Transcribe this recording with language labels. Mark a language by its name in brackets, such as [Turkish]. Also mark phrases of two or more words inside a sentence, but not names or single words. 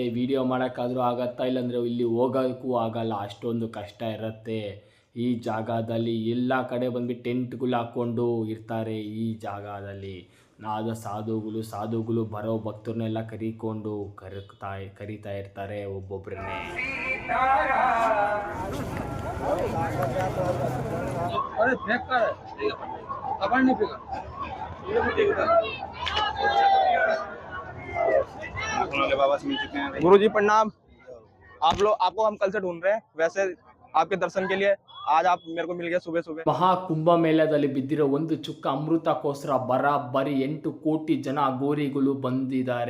[Kannada] ವೀಡಿಯೋ ಮಾಡೋಕ್ಕಾದರೂ ಆಗತ್ತಾ, ಇಲ್ಲಾಂದರೆ ಇಲ್ಲಿ ಹೋಗೋಕ್ಕೂ ಆಗಲ್ಲ, ಅಷ್ಟೊಂದು ಕಷ್ಟ ಇರುತ್ತೆ. ಈ ಜಾಗದಲ್ಲಿ ಎಲ್ಲ ಕಡೆ ಬಂದ್ಬಿಟ್ಟು ಟೆಂಟ್ಗಳು ಹಾಕ್ಕೊಂಡು ಇರ್ತಾರೆ. ಈ ಜಾಗದಲ್ಲಿ ನಾಗ ಸಾಧುಗಳು ಬರೋ ಭಕ್ತರನ್ನೆಲ್ಲ ಕರೀಕೊಂಡು ಕರೀತಾ ಇರ್ತಾರೆ ಒಬ್ಬೊಬ್ಬರನ್ನೇ. [Hindi] गुरुजी प्रणाम। आपको हम कल से ढूंढ रहे हैं, वैसे आपके दर्शन के लिए आज आप मेरे को मिल गए सुबह सुबह। [Kannada] ಮಹಾಕುಂಭ ಮೇಳದಲ್ಲಿ ಬಿದ್ದಿರೋ ಒಂದು ಚುಕ್ಕ ಅಮೃತಕ್ಕೋಸ್ಕರ ಬರೀ 8 ಕೋಟಿ ಜನ ಅಘೋರಿಗಳು ಬಂದಿದ್ದಾರೆ.